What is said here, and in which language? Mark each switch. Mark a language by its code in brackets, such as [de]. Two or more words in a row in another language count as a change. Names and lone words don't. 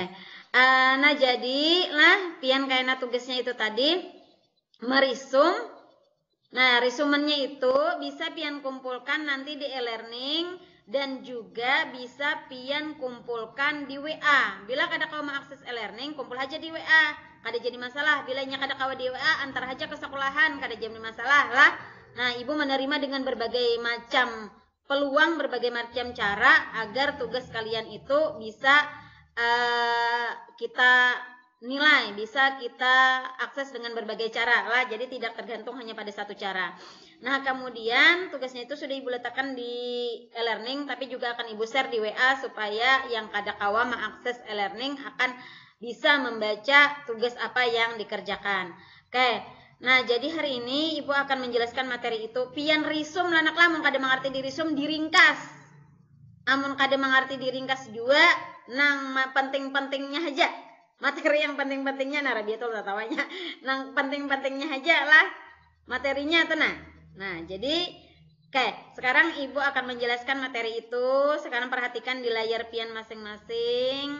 [bjn] Nah, jadi lah pian kayaknya tugasnya itu tadi merisum. Nah, resumennya itu bisa pian kumpulkan nanti di e-learning dan juga bisa pian kumpulkan di WA. Bila kada kau mengakses e-learning, kumpul aja di WA. Kada jadi masalah. Bilanya kada kau di WA, antar aja ke sekolahan, kada jadi masalah lah. Nah, [id] Ibu menerima dengan berbagai macam peluang, berbagai macam cara agar tugas kalian itu bisa kita nilai, bisa kita akses dengan berbagai cara lah, jadi tidak tergantung hanya pada satu cara. Nah, kemudian tugasnya itu sudah Ibu letakkan di e-learning, tapi juga akan Ibu share di WA supaya yang kada kawa mengakses e-learning akan bisa membaca tugas apa yang dikerjakan. Oke, nah jadi hari ini Ibu akan menjelaskan materi itu. [bjn] Pian risum lah anak lah, mun kada mengerti di risum diringkas. Amun kada mengerti diringkas juga, nang penting-pentingnya aja. Materi yang penting-pentingnya Narabiatul tawanya. Nang penting-pentingnya aja lah materinya tuh nah. [id] Nah, jadi oke, sekarang Ibu akan menjelaskan materi itu. [bjn] Sekarang perhatikan di layar pian masing-masing.